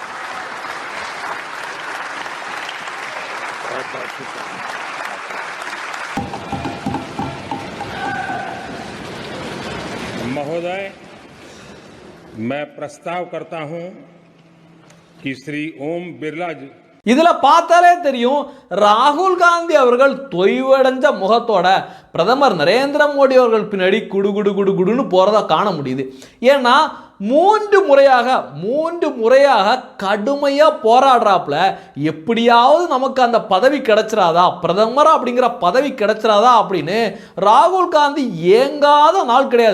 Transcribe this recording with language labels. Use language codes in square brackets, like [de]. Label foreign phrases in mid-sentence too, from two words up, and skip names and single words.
[hi] महोदय, मैं प्रस्ताव करता हूं कि श्री ओम बिरला जी. [ta] இதுல பார்த்தாலே தெரியும் ராகுல் காந்தி அவர்கள் தொய்வடைஞ்ச முகத்தோட பிரதமர் நரேந்திர மோடி அவர்கள் பின்னாடி குடுன்னு போறதா காண முடியுது. ஏன்னா 3 முறையாக கடுமையா போராடுறாப்புல எப்படியாவது நமக்கு அந்த பதவி கிடைச்சிராதா, பிரதமர் அப்படிங்கிற பதவி கிடைச்சிராதா அப்படின்னு ராகுல் காந்தி ஏங்காத நாள் கிடையாது.